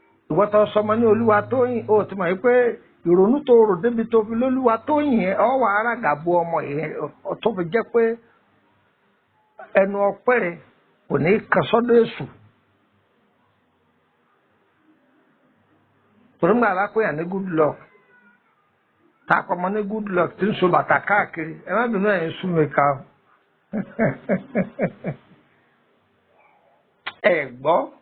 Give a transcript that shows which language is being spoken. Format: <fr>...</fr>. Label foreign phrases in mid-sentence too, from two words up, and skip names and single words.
<yo>Ìwọ tó sọmọ ní Olúwatóyìn, o ti mọ̀ wípé ìrònú tó rò débi tó fi Lolúwatóyìn yẹn, ọ wà á ràgà bo ọmọ yẹn, ọ, tó fi jẹ́ pé ẹnu ọpẹ́ rẹ kò ní kan sọ́dọ̀ èṣù. Torí ńgbà bá pè yàn ní</yo> <en>good luck,</en> <yo>tá a kọ́ ọmọ ní</yo> <en>good luck</en> <yo>tí ń so bàtà káàkiri, ẹ má bínú ẹ̀yin sún mi ká o. Ẹ gbọ́.</yo>